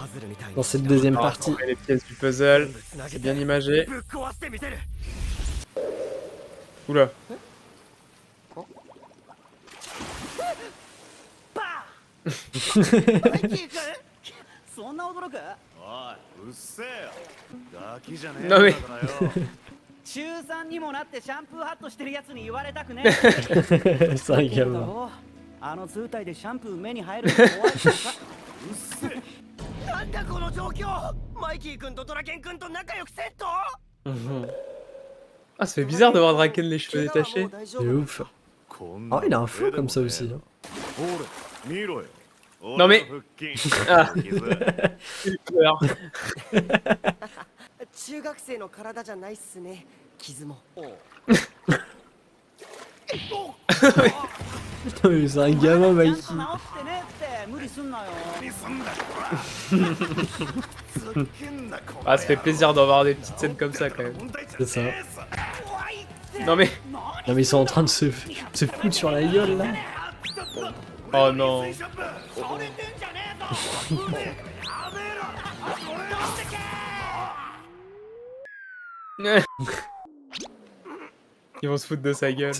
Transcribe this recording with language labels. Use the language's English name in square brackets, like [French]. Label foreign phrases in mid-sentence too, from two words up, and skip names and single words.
[Japanese] パズルみたいに [French] dans cette deuxième On va partie. retrouver les pièces du puzzle. [Japanese] 全部つなげ [French] C'est [Japanese] て [French] bien imagé. [Japanese] ぶっ壊してみせる。 [French] Oula. [Japanese] マイキー君。そんな驚く？おい、うっせえよ。ガキじゃねえダメんだからよ。中3にもなってシャンプーハットしてるやつに言われたくね [French] C'est un [Japanese] え。 [French] gamin. [Japanese] あの通体でシャンプー目に入るの怖いのか。うっせえ。なんだこの状況。マイキー君とドラケン君と仲良くセット。 [French] Ah, ça fait bizarre de voir Draken les cheveux [Japanese] 怪我はも [French] détachés. [Japanese] う大丈 [French] C'est [Japanese] 夫。 [French] ouf. [Japanese] こんな [French] Oh, il a un [Japanese] の [French] feu [Japanese] 絵でも [French] comme ça [Japanese] ね [French] aussi. [Japanese] え [French] hein. [Japanese] ほれ、見ろよ。 [French] Non mais- [Japanese] 俺の腹筋 Ah. 傷 [French] Peur. [Japanese] 中学生の体じゃないっすね。傷も。 [French] Putain, mais c'est un gamin, Mikey. [Japanese] 治ってねって無理すんなよ。 [French] Ah, ça fait plaisir d'en voir des petites scènes comme ça quand même. C'est ça. Non mais... Non, mais ils sont en train de se foutre sur la gueule, là. Oh non. Ils vont se foutre de sa gueule.